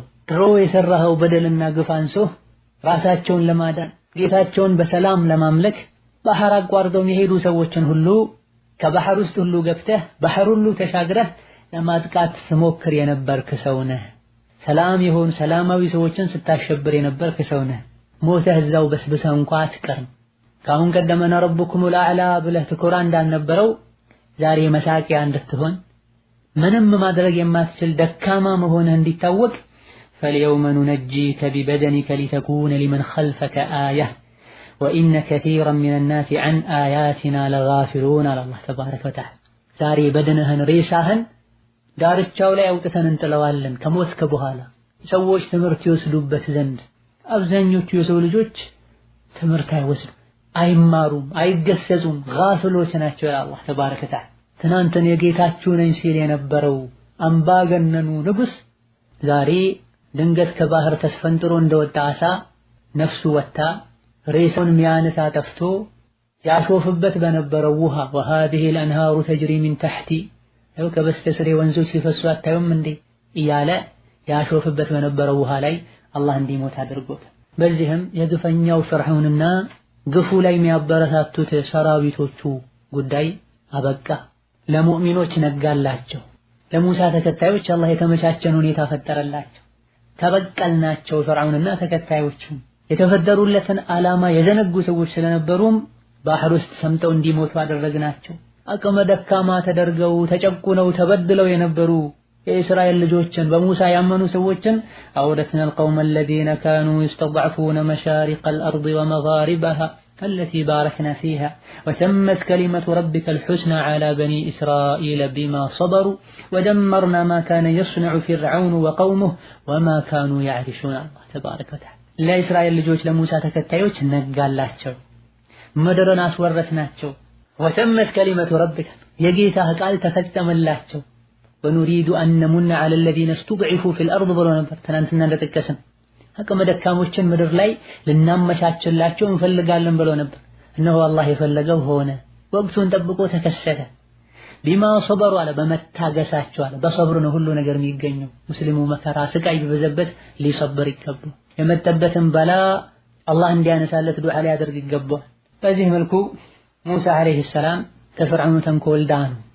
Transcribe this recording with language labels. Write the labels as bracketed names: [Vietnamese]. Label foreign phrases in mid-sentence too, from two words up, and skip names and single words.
[Amharic] ድሮ የሰራኸው በደልና ግፍ አንሶህ ራሳቸውን ለማዳን ጌታቸውን በሰላም ለማምለክ ባህር አቋርጠው የሄዱ ሰዎችን ሁሉ ከባህር ውስጥ ሁሉ ገብተህ ባህር ሁሉ ተሻግረህ ለማጥቃት ስሞክር የነበርክ ሰው ነህ። ሰላም የሆኑ ሰላማዊ ሰዎችን ስታሸብር የነበርክ ሰው ነህ። ሞተህ እዛው በስብሰህ እንኳ አትቀርም። ካሁን ቀደመና [Arabic] ربكم الأعلى [Amharic] ብለህ ትኮራ እንዳልነበረው ዛሬ መሳቂያ እንድትሆን ምንም ማድረግ የማትችል ደካማ መሆንህ እንዲታወቅ [Arabic] فاليوم ننجيك ببدنك لتكون لمن خلفك آية وإن كثيرا من الناس عن آياتنا لغافلون على الله تبارك وتعالى [Amharic] ዛሬ በደንህን ሬሳህን ዳርቻው ላይ አውጥተን እንጥለዋለን ከሞትክ በኋላ ሰዎች ትምህርት ይወስዱበት ዘንድ። አብዛኞቹ የሰው ልጆች ትምህርት አይወስዱም፣ አይማሩም፣ አይገሰጹም፣ ጋፍሎች ናቸው ይላል አላህ [Arabic] تبارك وتعالى። [Amharic] ትናንትን የጌታችሁ ነኝ ሲል የነበረው አምባገነኑ ንጉስ ዛሬ ድንገት ከባህር ተስፈንጥሮ እንደወጣ አሳ ነፍሱ ወጣ ሬሳውን ሚያነሳ ጠፍቶ ያሾፍበት በነበረው ውሃ [Arabic] وهذه الانهار تجري من تحتي [Amharic] ያው ከበስተስሬ ወንዞች ሲፈሱ አታዩም እንዴ እያለ ያሾፍበት በነበረው ውሃ ላይ አላህ እንዲሞት አድርጎት። በዚህም የግፈኛው ፍርዓውንና ግፉ ላይ የሚያበረታቱት ሰራዊቶቹ ጉዳይ አበቃ። ለሙእሚኖች ነጋላቸው። ለሙሳ ተከታዮች አላህ የተመቻቸን ሁኔታ ፈጠረላቸው። ተበቀልናቸው ፍርዓውንና ተከታዮቹ። የተፈጠሩለትን ዓላማ የዘነጉ ሰዎች ስለነበሩም ባህር ውስጥ ሰምጠው እንዲሞቱ አደረግናቸው። አቅመ ደካማ ተደርገው ተጨቁነው ተበድለው የነበሩ የእስራኤል ልጆችን በሙሳ ያመኑ ሰዎችን አውረስና [Arabic] القوم الذين كانوا يستضعفون مشارق الأرض ومغاربها التي باركنا فيها وتمت كلمة ربك الحسنى على بني إسرائيل بما صبروا ودمرنا ما كان يصنع فرعون وقومه وما كانوا يعرشون الله تبارك وتعالى. لا إسرائيل [Amharic] ልጆች ለሙሳ ተከታዮች ነጋላቸው፣ ምድርን አስወረስናቸው። [Arabic] وتمت كلمة ربك [Amharic] የጌታህ ቃል ተፈጸመላቸው። [Arabic] ونريد أن نمن على الذين استضعفوا في الأرض [Amharic] ብሎ ነበር ትናንትና እንደተከሰን። አቅመ ደካሞችን ምድር ላይ ልናመቻችላቸው እንፈልጋለን ብሎ ነበር። እነሆ አላህ የፈለገው ሆነ። ወቅቱን ጠብቆ ተከሰተ። [Arabic] بما صبروا [Amharic] አለ በመታገሳቸው አለ። በሰብር ነው ሁሉ ነገር የሚገኘው። ሙስሊሙ መከራ ስቃይ ቢበዛበት ሊሰብር ይገባል። የመጠበትን በላ አላህ እንዲያነሳለት ዱዓ ላይ ያደርግ ይገባል። በዚህ መልኩ ሙሳ [Arabic] عليه السلام [Amharic] ከፍርዓውን ተንኮል ዳኑ።